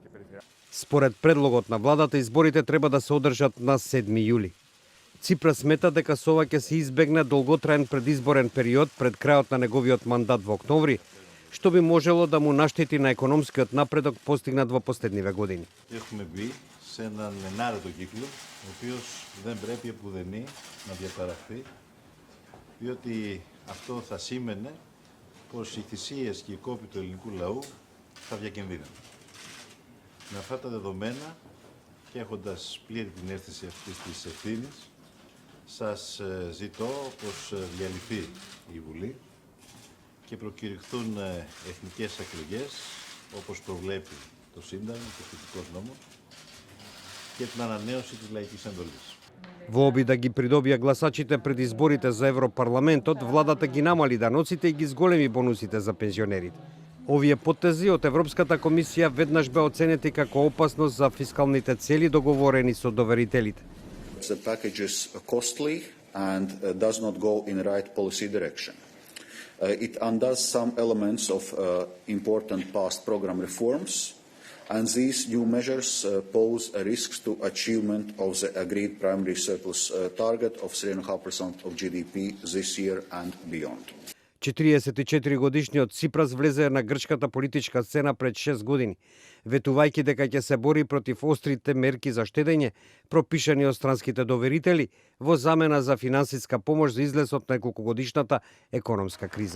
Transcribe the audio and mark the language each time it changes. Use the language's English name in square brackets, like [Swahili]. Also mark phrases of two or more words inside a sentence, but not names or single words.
[Macedonian] Според предлогот на владата, изборите треба да се одржат на 7 јули. Ципрас смета дека со ова ќе се избегне долготраен предизборен период пред крајот на неговиот мандат во октомври, што би можело да му наштети на економскиот напредок постигнат во последниве години. [Greek] Έχουμε μπει σε έναν ενάρετο κύκλο, ο οποίος δεν πρέπει επουδενή να διαταραχθεί, διότι αυτό θα σήμαινε πως οι θυσίες και οι κόποι του ελληνικού λαού θα διακινδύνουν. Με αυτά τα δεδομένα και έχοντας πλήρη την αίσθηση αυτής της ευθύνης, σας ζητώ πως διαλυθεί η Βουλή και προκηρυχθούν εθνικές εκλογές, όπως προβλέπει το Σύνταγμα και ο σχετικός νόμος, και την ανανέωση της λαϊκής εντολής. [Macedonian] Во обид да ги придобија гласачите пред изборите за Европарламентот, владата ги намали даноците и ги зголеми бонусите за пензионерите. Овие потези од Европската комисија веднаш бе оценети како опасност за фискалните цели договорени со доверителите. [English] The package is costly and does not go in the right policy direction. It undoes some elements of important past program reforms, and these new measures pose a risk to achievement of the agreed primary surplus target of 3.5% of GDP this year and beyond. [Macedonian] 44-годишниот Ципрас влезе на грчката политичка сцена пред 6 години, ветувајќи дека ќе се бори против острите мерки за штедење, пропишани од странските доверители, во замена за финансиска помош за излез од неколкогодишната економска криза.